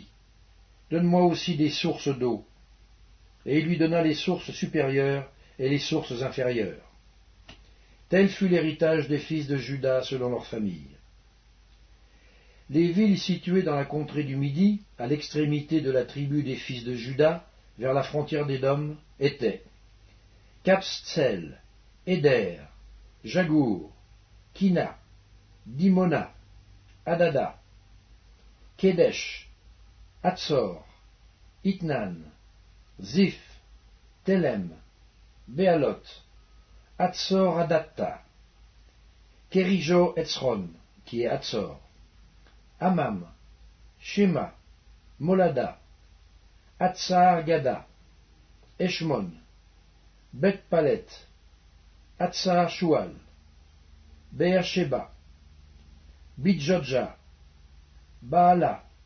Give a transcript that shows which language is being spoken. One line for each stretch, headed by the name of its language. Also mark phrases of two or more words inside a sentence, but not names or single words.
French: Donne-moi aussi des sources d'eau. Et il lui donna les sources supérieures et les sources inférieures. Tel fut l'héritage des fils de Juda selon leurs familles. Les villes situées dans la contrée du Midi, à l'extrémité de la tribu des fils de Juda, vers la frontière d'Édom, étaient Capstsel, Éder, Jagour, Kina, Dimona, Adada, Kedesh, Hatzor, Itnan, Ziph, Telem, Béalot, Hatzor Adatta, Kerijo Etzron, qui est Hatzor, Amam, Shema, Molada, Hatzar Gada, Eshmon, Bet Palet, Hatzar Shual, Beersheba, Bidjodja, Baala,